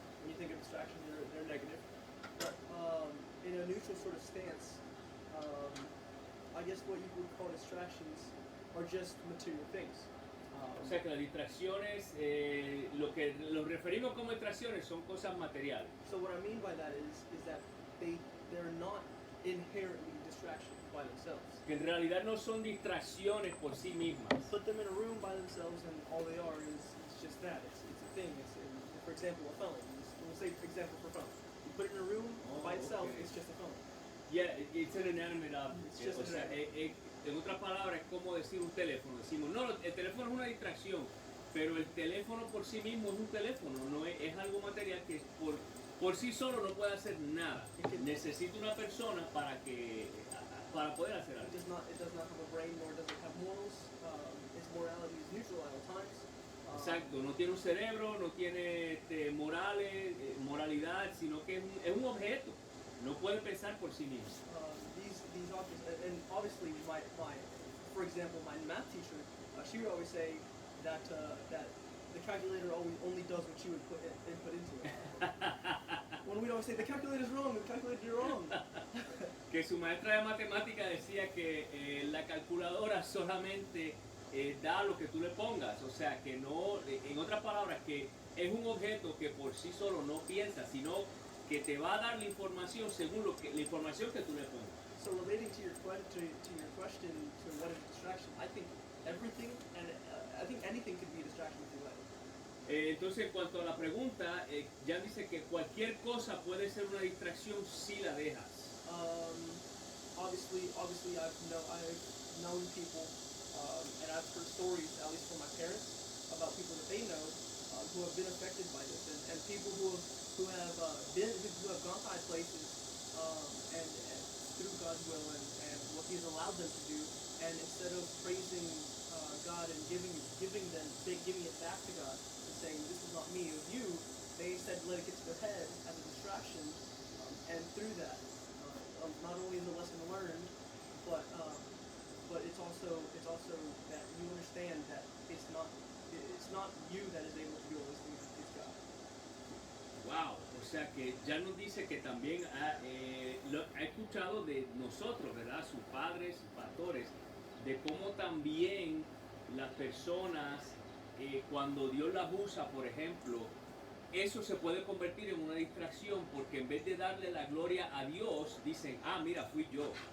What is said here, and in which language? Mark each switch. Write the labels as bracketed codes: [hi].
[en] When you think of distractions, they're negative. But in a neutral sort of stance, I guess what you would call distractions are just material things. [es] O sea que las distracciones, lo que nos referimos como distracciones son cosas materiales. [en] So what I mean by that is that they're not inherently distractions by themselves. [es] Que en realidad no son distracciones por sí mismas. [en] Put them in a room by themselves and all they are is just that. It's a thing. For example, a phone. We'll say example for phone. You put it in a room by itself, okay. it's just a phone. Yeah, it's an inanimate object. It's just [es] O sea, en otras palabras, es como decir un teléfono. Decimos, no, el teléfono es una distracción, pero el teléfono por sí mismo es un teléfono, no es algo material que por sí solo no puede hacer nada. Necesita una persona para poder hacer algo. [en] It does not have a brain, nor does it have morals. Its morality is neutral at all times. [es] Exacto, no tiene un cerebro, no tiene moralidad, sino que es un objeto. No puede pensar por sí mismo. [en] These objects, and obviously for example, my math teacher, she would always say that the calculator only does what you would input into it. When we'd always say, the calculator's wrong, the calculator's wrong. [es] Que su maestra de matemática decía que la calculadora solamente da lo que tú le pongas, o sea que no, en otras palabras, que es un objeto que por sí solo no piensa, sino que te va a dar la información según la información que tú le pongas. [en] So relating to your question to what is a distraction, I think everything and I think anything could be a distraction if you let it. [es] Entonces, en cuanto a la pregunta, Jan dice que cualquier cosa puede ser una distracción si la dejas. [en] Um, obviously, I've known people, and I've heard stories, at least from my parents, about people that they know who have been affected by this, and people who have gone high places, and through God's will and what He's allowed them to do, and instead of praising God and giving it back to God and saying, "This is not me, it was you," they instead let it get to their head as a distraction, and through that, not only is the lesson learned, but it's also that you understand that it's not you that is able to do all these things, it's God. [es] Wow, o sea que ya nos dice que también ha escuchado de nosotros, ¿verdad? Sus padres, pastores, de cómo también las personas, cuando Dios las usa, por ejemplo, eso se puede convertir en una distracción porque en vez de darle la gloria a Dios, dicen, mira, fui yo.